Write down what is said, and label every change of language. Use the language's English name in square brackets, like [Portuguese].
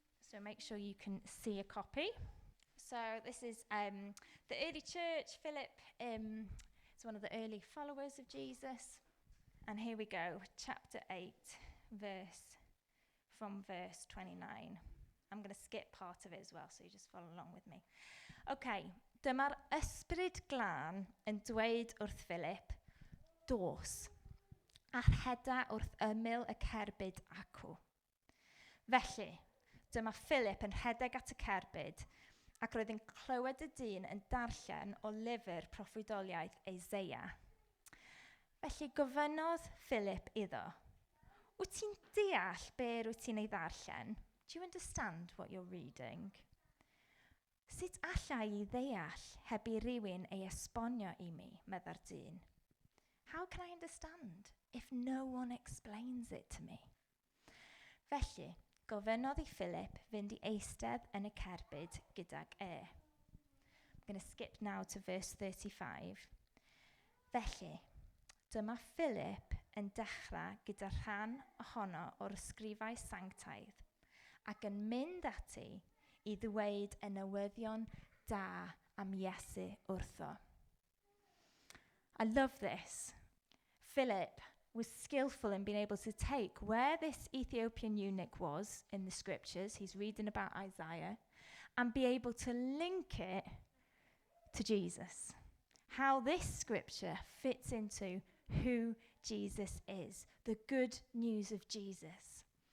[English] So make sure you can see a copy. So this is the early church. Philip is one of the early followers of Jesus. And here we go, chapter 8, from verse 29. I'm going to skip part of it as well, so you just follow along with me. [Welsh] Okay, dyma'r ysbryd glân yn dweud wrth Philip, dos, a rheda wrth ymyl y cerbyd acw. Felly, dyma Philip yn rhedeg at y cerbyd, ac roedd yn clywed y dyn yn darllen o lyfr proffwydoliaeth Eseia. Felly gofynnodd Philip iddo, wyt ti'n deall be wyt ti'n ei ddarllen? [English] Do you understand what you're reading? [Welsh] Sut allai I ddeall heb I rywun ei esbonio I mi, medda'r dyn? [English] How can I understand if no one explains it to me? [Welsh] Felly, gofynnodd I Philip fynd I eistedd yn y cerbyd gydag e. [English] I'm going to skip now to verse 35. [Welsh] Felly, dyma Philip yn dechrau gyda rhan ohono o'r ysgrifau sanctaidd ac yn mynd ati I ddweud y newyddion da am Iesu wrtho. [English] I love this. Philip was skillful in being able to take where this Ethiopian eunuch was in the scriptures, he's reading about Isaiah, and be able to link it to Jesus. How this scripture fits into who Jesus is, the good news of Jesus.